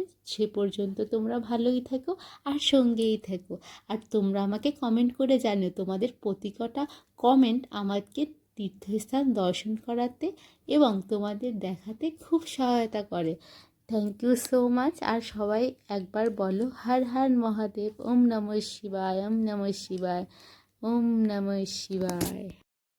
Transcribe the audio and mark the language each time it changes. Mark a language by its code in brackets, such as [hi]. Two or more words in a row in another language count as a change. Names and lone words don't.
[bn] সে পর্যন্ত তোমরা ভালোই থেকো আর সঙ্গেই থেকো। আর তোমরা আমাকে কমেন্ট করে জানিও, তোমাদের প্রতিটা কমেন্ট আমাকে তীর্থস্থান দর্শন করাতে এবং তোমাদের দেখাতে খুব সহায়তা করে। [en] thank you so much. [bn] আর সবাই একবার বলো হর হর মহাদেব, [sa] ওম নমঃ শিবায়, ওম নমঃ শিবায়, ওম নমঃ শিবায়।